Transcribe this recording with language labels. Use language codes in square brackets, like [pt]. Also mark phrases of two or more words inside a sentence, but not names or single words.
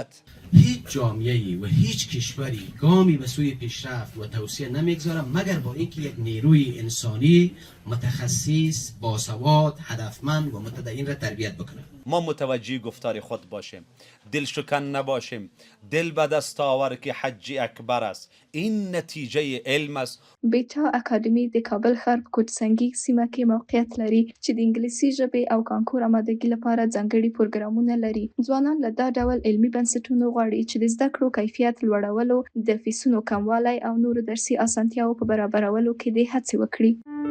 [fa] هیچ جامعه‌ای و هیچ کشوری گامی به سوی پیشرفت و توسعه نمیگذاره مگر با اینکه یک نیروی انسانی متخصص، باسواد، هدفمند و متدین را تربیت بکنه. ما متوجه گفتار خود باشیم، دل شکن نباشیم، دل به دست آور که حج اکبر است. این نتیجه علم است. [ps] بیټا اکاډمي د کابل ښار په کوټسنګي سیمه کې موقعیت لري چې د انګلیسي ژبې او کانکور آمادګي لپاره ځانګړي پروګرامونه لري. ځوانان له دا ډول علمي بنسټونو غواړي چې د زده کړو کیفیت لوړولو، د فیسونو کموالی او نورو درسي اسانتیاوو په برابرولو کې دې هڅې وکړي.